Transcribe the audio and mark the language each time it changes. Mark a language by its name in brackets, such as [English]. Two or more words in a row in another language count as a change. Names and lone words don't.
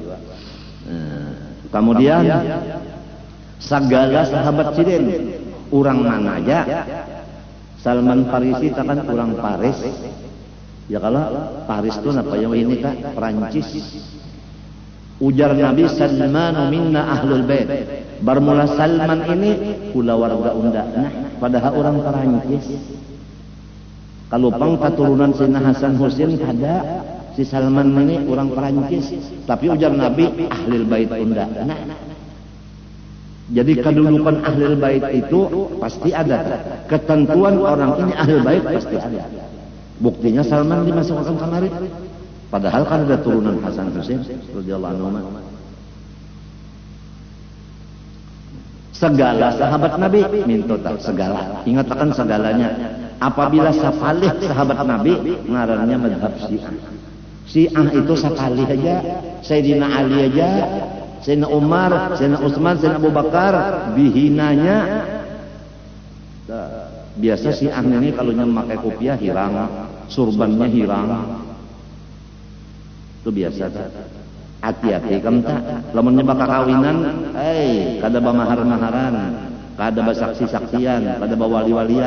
[Banjar] Kemudian segala sahabat sidin, orang mana aja. [Indonesian] Salman Farisi kan orang Paris. Ya kalau Paris itu apa yang ini kak? Perancis. Ujar Nabi, [Arabic] سلمان منا أهل البيت. [Banjar] Bermula Salman ini pula warga unda. Nah, padahal orang Perancis. Kalau pang keturunan Sina Hasan Husin ada, si Salman ini orang Perancis. Tapi ujar Nabi [Arabic] أهل البيت [Banjar] unda. [Indonesian] Nah, jadi kedudukan [Arabic] أهل البيت [Indonesian] itu pasti ada. Ketentuan orang ini [Arabic] أهل البيت [Indonesian] pasti ada. Buktinya Salman dimasukkan kemari. Padahal kan ada turunan Hasan Husain [Arabic] رضي الله عنه. [Indonesian] Segala sahabat Nabi minta segala. Ingatkan segalanya. [Banjar] Apabila sapalih sahabat Nabi, ngarannya madhab Syiah. Syiah itu sapalih aja. Sayyidina Ali aja, [Indonesian] Sayyidina Umar, Sayyidina Utsman, Sayyidina Abu Bakar dihinanya. [Banjar] Biasa Syiah ini kalau memakai kopiah hirang, surbannya hirang. [Indonesian] Itu biasa. Hati-hati kamu tak. [Banjar] Lamun nyebak kawinan, kada bamahar-maharan, kada basaksi-saksian, kada bawali-walian.